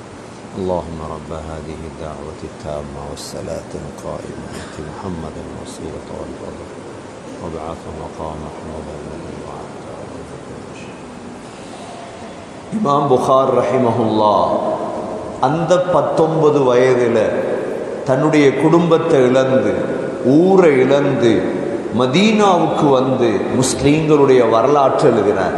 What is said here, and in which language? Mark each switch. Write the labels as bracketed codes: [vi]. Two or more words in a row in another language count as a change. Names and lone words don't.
[ar] اللهم رب هذه الدعوة التامة والصلاة القائمة آت محمدا الوسيلة والفضل وابعثه مقام محمود الذي وعدته. [ta] இமாம் புகார் ரஹிமஹுல்லா அந்த 19 வயதில் தன்னுடைய குடும்பத்தை இழந்து, ஊரை இழந்து மதீனாவுக்கு வந்து முஸ்லீம்களுடைய வரலாற்று எழுதினார்.